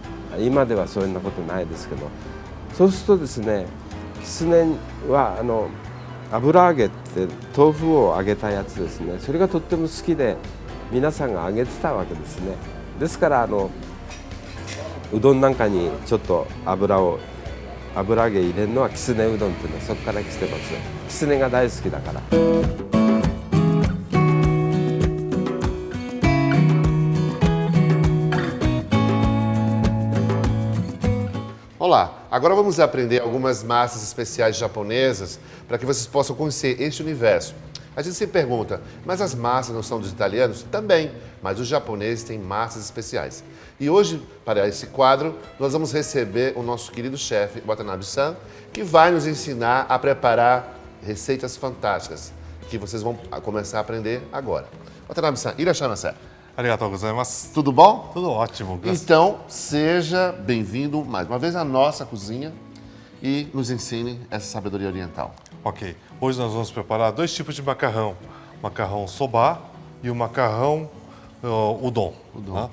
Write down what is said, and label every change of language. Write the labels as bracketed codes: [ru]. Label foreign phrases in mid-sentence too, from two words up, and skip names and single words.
[ja] 今ではそんなことないですけど、そうするとですね、狐は油揚げって豆腐を揚げたやつですね、それがとっても好きで皆さんが揚げてたわけですね。ですからうどんなんかにちょっと油揚げ入れるのはきつねうどんっていうのはそこから来てますよ。きつねが大好きだから。 [pt] Olá, agora vamos aprender algumas massas especiais japonesas para que vocês possam conhecer este universo. A gente sempre pergunta, mas as massas não são dos italianos? Também, mas os japoneses têm massas especiais. E hoje, para esse quadro, nós vamos receber o nosso querido chefe, Watanabe-san, que vai nos ensinar a preparar receitas fantásticas, que vocês vão começar a aprender agora. Watanabe-san, irashaimase. [ja] ありがとうございます. [pt] Tudo bom? Tudo ótimo. Então, seja bem-vindo mais uma vez à nossa cozinha e nos ensine essa sabedoria oriental. Ok. Hoje nós vamos preparar dois tipos de macarrão. Macarrão soba e o macarrão udon. Né?